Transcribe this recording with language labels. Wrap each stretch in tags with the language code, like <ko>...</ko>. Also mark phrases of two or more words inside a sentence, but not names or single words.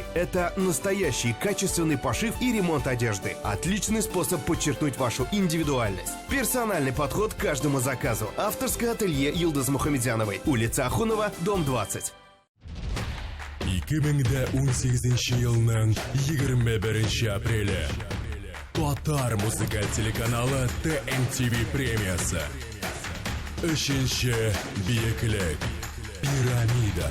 <ru>Это настоящий качественный пошив и ремонт одежды. Отличный способ подчеркнуть вашу индивидуальность. Персональный подход к каждому заказу. Авторское ателье Йылдыз Мухамедзяновой. Улица Ахунова, дом 20.</ru> <tt>2018 елның 21 апрелі Татар музыкаль телеканалы TMTV премиясы. Үшінші биеклік Пирамида.</tt>